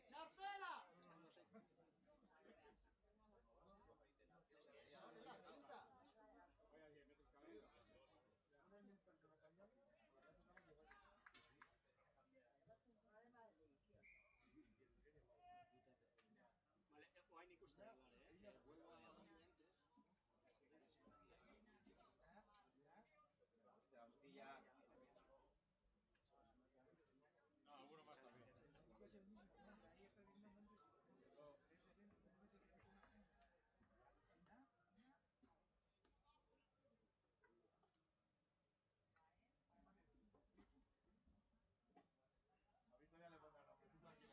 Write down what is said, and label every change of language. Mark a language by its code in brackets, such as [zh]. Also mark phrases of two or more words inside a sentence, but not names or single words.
[es] ¡Chartela! Estando así. Esa es la quinta. Voy a 10 metros cada uno. Vale, [eu] orain ikusten dut, [es] vuelvo a donde antes. No, alguno más también. A Víctor ya le pondrá nombre.